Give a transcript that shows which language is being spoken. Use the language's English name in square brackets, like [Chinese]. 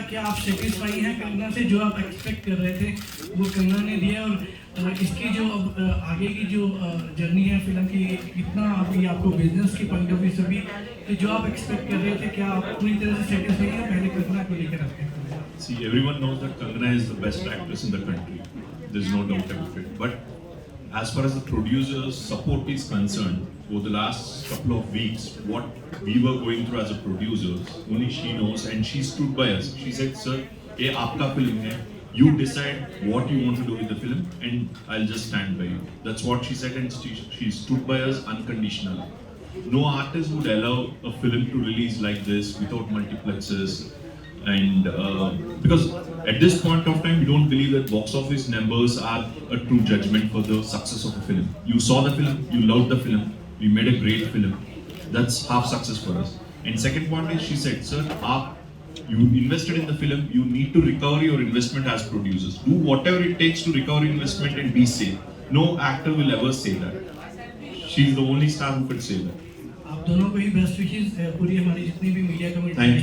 [Hindi] क्या आप सेटिस्फाई हैं कंगना से? जो आप एक्सपेक्ट कर रहे थे वो कंगना ने दिया, और इसकी जो अब आगे की जो जर्नी है फिल्म की, कितना अभी आपको बिजनेस के पॉइंट ऑफ व्यू से भी, तो जो आप एक्सपेक्ट कर रहे थे, क्या आप पूरी तरह से सेटिस्फाई हैं पहले कंगना को लेकर आपके? [English] See, everyone knows that Kangana is the best actress in the country. There's no doubt about it. But as far as the producer's support is concerned, over the last couple of weeks, what we were going through as a producers, only she knows, and she stood by us. She said, "Sir, [Hindi] ये आपका film है. [English] You decide what you want to do with the film, and I'll just stand by you." That's what she said, and she stood by us unconditionally. No artist would allow a film to release like this without multiplexes. And because at this point of time, we don't believe that box office numbers are a true judgment for the success of a film. You saw the film, you loved the film, we made a great film. That's half success for us. And second point is, she said, "Sir, you invested in the film, you need to recover your investment as producers. Do whatever it takes to recover investment and be safe." No actor will ever say that. She's the only star who could say that. [Hindi] आप दोनों को ही best wishes, पूरी हमारी जितनी भी media committee.